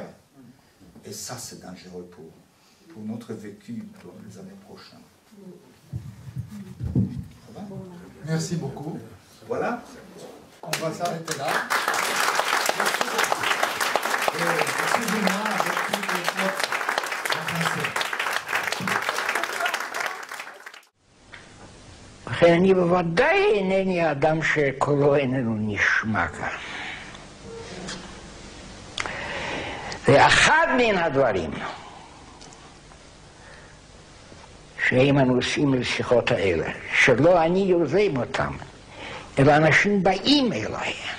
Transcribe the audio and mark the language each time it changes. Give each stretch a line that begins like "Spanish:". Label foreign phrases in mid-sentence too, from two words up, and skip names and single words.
French: Et ça, c'est dangereux pour notre vécu dans les années prochaines. Merci beaucoup. Voilà. On va s'arrêter là. Excusez-moi avec toutes les fautes en français.
Hebrew: לכן אני בוודאי אינני אדם שקולו איננו נשמע כאן. ואחד מן הדברים שהם הנושאים לשיחות האלה, שלא אני יוזם אותם, אלא אנשים באים אליי.